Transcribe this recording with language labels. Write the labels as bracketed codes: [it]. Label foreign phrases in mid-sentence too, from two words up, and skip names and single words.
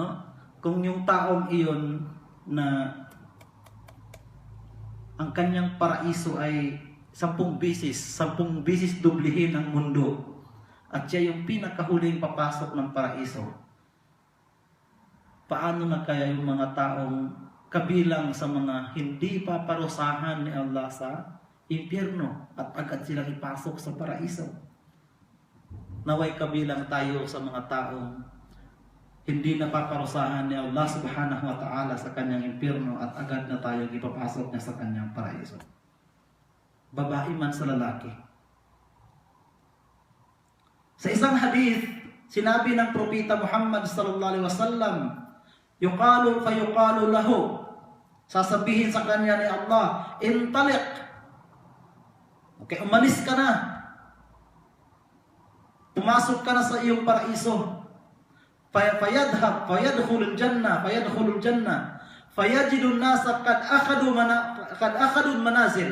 [tl] Kung yung taong iyon na ang kanyang paraiso ay 10 bisis dublihin ang mundo, at siya yung pinakahuling papasok ng paraiso, paano na kaya yung mga taong kabilang sa mga hindi paparusahan ni Allah sa impyerno at agad silang ipasok sa paraiso? Naway kabilang tayo sa mga taong hindi napaparusahan ni Allah [ar] subhanahu wa ta'ala [tl] sa kanyang impyerno at agad na tayo ipapasok niya sa kanyang paraiso. Babae man sa lalaki. Sa isang hadith, sinabi ng propeta Muhammad [ar] sallallahu alaihi wasallam, yuqalu fayuqalu lahu, [tl] sasabihin sa kanya ni Allah, intaliq, okay, umalis ka na, pumasok ka na sa iyong paraiso, [ar] fayadkhulul jannah fayajidun nasa kad akhadun manazil.